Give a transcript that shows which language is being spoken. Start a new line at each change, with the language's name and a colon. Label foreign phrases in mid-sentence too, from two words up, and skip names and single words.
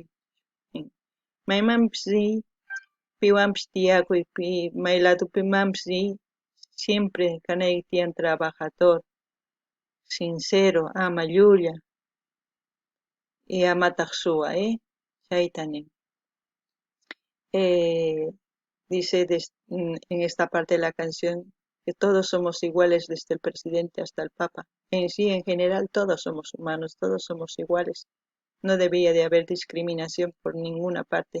Quechua: Maymanpis piwanpis tiyakuy, may ladopimanpis siempre kanayki tiyan
Spanish: trabajador, sincero,
Quechua: ama llulla y amataq suwa, chayta nin.
Spanish: Dice en esta parte de la canción que todos somos iguales desde el presidente hasta el papa. En sí, en general, todos somos humanos, todos somos iguales. No debería de haber discriminación por ninguna parte.